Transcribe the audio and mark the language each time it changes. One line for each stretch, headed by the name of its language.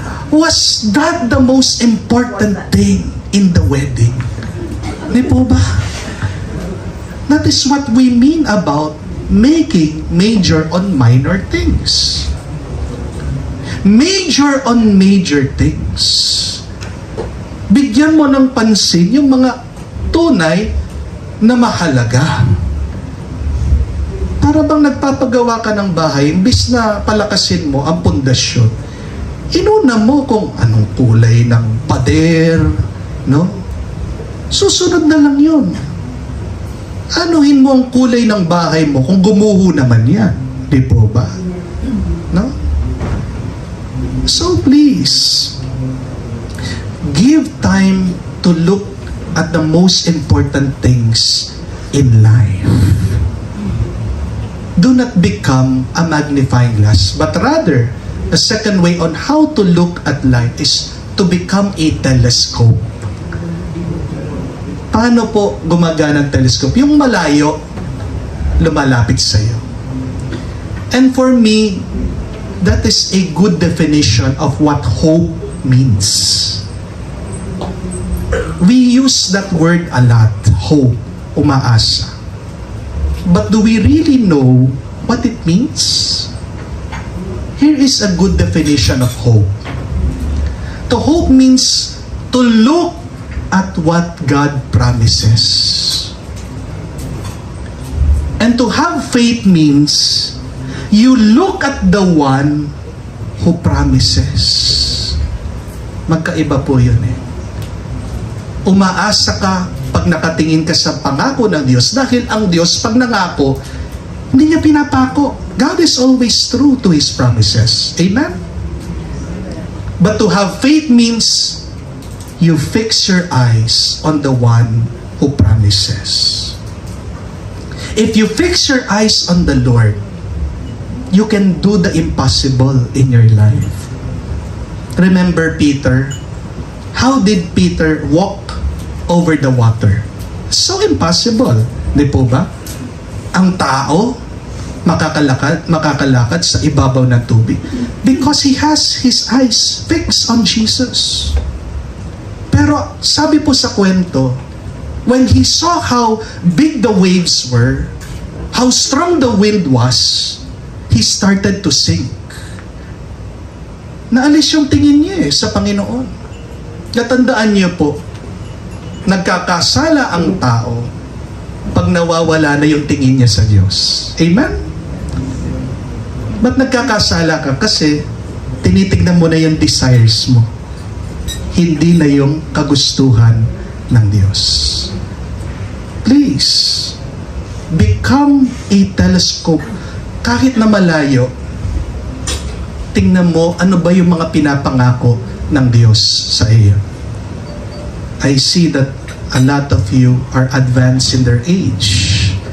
English: Was that the most important thing in the wedding?
Filipino: Di po ba?
English: That is what we mean about making major on minor things. Major on major things.
Filipino: Bigyan mo ng pansin yung mga tunay na mahalaga. Para bang nagpapagawa ka ng bahay, imbis na palakasin mo ang pundasyon, inuna mo kung anong kulay ng pader, no? Susunod na lang yun. Anuhin mo ang kulay ng bahay mo kung gumuho naman yan. Di po ba? No?
English: So please, give time to look at the most important things in life. Do not become a magnifying glass, but rather, a second way on how to look at life is to become a telescope.
Filipino: Paano po gumagana ang telescope? Yung malayo, lumalapit sa iyo.
English: And for me, that is a good definition of what hope means. We use that word a lot, hope, umaasa. But do we really know what it means? Here is a good definition of hope. To hope means to look at what God promises. And to have faith means you look at the one who promises.
Filipino: Magkaiba po yun eh. Umaasa ka pag nakatingin ka sa pangako ng Diyos dahil ang Diyos pag nangako, hindi niya pinapako.
English: God is always true to His promises. Amen? But to have faith means you fix your eyes on the one who promises. If you fix your eyes on the Lord, you can do the impossible in your life. Remember Peter? How did Peter walk over the water? So impossible.
Filipino: Di po ba? Ang tao, makakalakad sa ibabaw ng tubig
English: because he has his eyes fixed on Jesus.
Filipino: Pero sabi po sa kwento,
English: when he saw how big the waves were, how strong the wind was, he started to sink.
Filipino: Naalis yung tingin niya sa Panginoon. Natandaan niyo po, nagkakasala ang tao pag nawawala na yung tingin niya sa Diyos. Amen? Ba't nagkakasala ka? Kasi tinitignan mo na yung desires mo. Hindi na yung kagustuhan ng Diyos.
English: Please, become a telescope.
Filipino: Kahit na malayo, tingnan mo ano ba yung mga pinapangako ng Diyos sa iyo.
English: I see that a lot of you are advanced in their age.